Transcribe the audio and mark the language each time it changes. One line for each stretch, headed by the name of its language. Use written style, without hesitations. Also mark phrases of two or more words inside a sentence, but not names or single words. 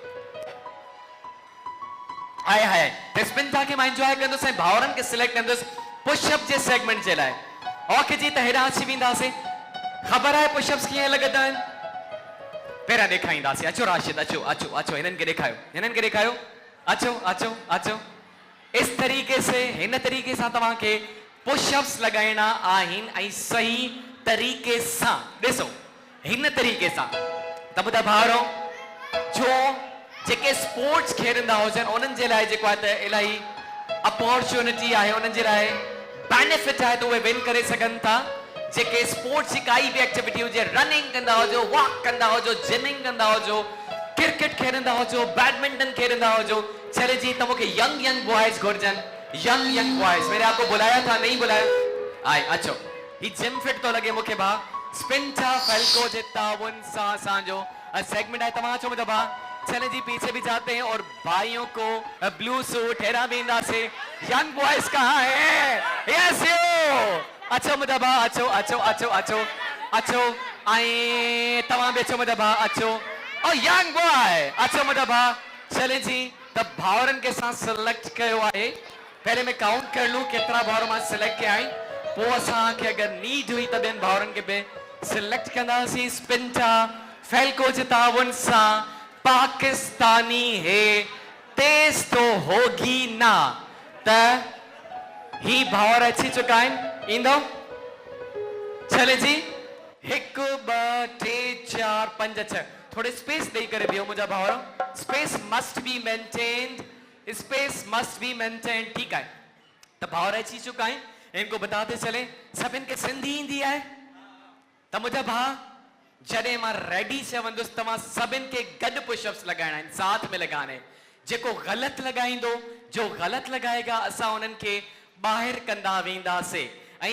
Sindhi: आए हाय त स्पिंचा खे मां एंजॉय कंदुसि ऐं भाउरनि खे सिलेक्ट कंदुसि पुशअप जे सेगमेंट जे लाइ ओके जी त हेॾां अची वेंदासीं ख़बर आहे पुशअप्स कीअं लॻंदा आहिनि पहिरियां ॾेखारींदासीं अचो राशिद अचो अचो अचो हिननि खे ॾेखारियो अचो अचो अचो
Hindi: इस तरीके से
Sindhi: हिन तरीके सां तव्हांखे पुशअप्स लॻाइणा आहिनि ऐं सही तरीके सां ॾिसो हिन तरीके सां त ॿुधा भाउरो जो जेके स्पोर्ट्स खेॾंदा हुजनि उन्हनि जे लाइ जेको आहे त इलाही अपॉर्चुनिटी आहे उन्हनि जे लाइ बेनिफिट आहे त उहे विन करे सघनि था जेके स्पोर्ट्स जी काई बि एक्टिविटी हुजे रनिंग कंदा हुजो वॉक कंदा हुजो जिमिंग कंदा हुजो क्रिकेट खेॾंदा हुजो बैडमिंटन खेॾंदा हुजो चले जी त मूंखे
English: young boys
Sindhi: घुरजनि यंग बॉयज
Hindi: मैंने आपको बुलाया था नहीं
Sindhi: बुलाया आए अचो ही जिम फिट तो लगे मूंखे भा स्पिंचा फैल्को जे ताउन सां असांजो सेगमेंट आहे तव्हां अचो मुंहिंजा भा चले जी
Hindi: पीछे भी जाते हैं और भाइयों को ब्लू
Sindhi: सूट हेरा भी इंदासे
English: young boys
Hindi: कहाँ है
English: yes you
Sindhi: अचो मुंहिंजा भा अचो अचो अचो अचो अचो ऐं तव्हां बि अचो मुंहिंजा भा अचो ओ यंग बॉय अचो मुंहिंजा भा चले जी त भाउरनि खे असां सिलेक्ट कयो आहे
Hindi: पहले मैं काउंट कर लूं
Sindhi: केतिरा भाउर मां सिलेक्ट कया आहिनि पोइ असांखे अगरि नीड हुई त ॿियनि भाउरनि खे बि सिलेक्ट कंदासीं स्पिंचा फैल्को जे ताउन सां
Hindi: पाकिस्तानी है तेज तो होगी ना
Sindhi: त ही भाउर अची चुका आहिनि ईंदो चले जी 1 2 3 4 5 6 थोड़े स्पेस ॾेई करे बीहो मुंहिंजा भाउर
English: space must be
Sindhi: मेंटेन्ड
Hindi: ठीक है तो
Sindhi: भाउर अची चुका आहिनि
Hindi: इनको बताते चले
Sindhi: सभिनि खे सिंधी ईंदी आहे त मुंहिंजा भाउ जॾहिं मां रेडी चवंदुसि तव्हां सभिनि खे गॾु पुशअप्स लॻाइणा आहिनि साथ में लॻाइणा आहिनि जेको ग़लति लॻाईंदो
Hindi: जो ग़लति लॻाएगा
Sindhi: असां उन्हनि खे ॿाहिरि कंदा वेंदासीं ऐं